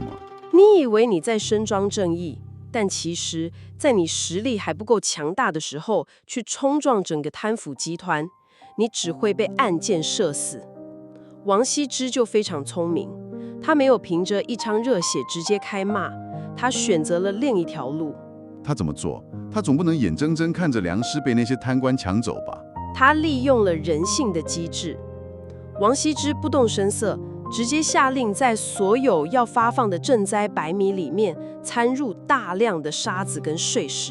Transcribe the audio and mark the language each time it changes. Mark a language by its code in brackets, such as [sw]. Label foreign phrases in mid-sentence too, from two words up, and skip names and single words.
[zh] 你以為你在伸張正義，但其實，在你實力還不夠強大的時候，去衝撞整個貪腐集團，你只會被暗箭射死。王羲之就非常聰明，他沒有憑着一腔熱血直接開罵，他選擇了另一條路。他怎麼做？他總不能眼睜睜看着糧食被那些貪官搶走吧？他利用了人性的機制。王羲之不動聲色，直接下令在所有要發放的賑災白米裡面摻入大量的沙子跟碎石。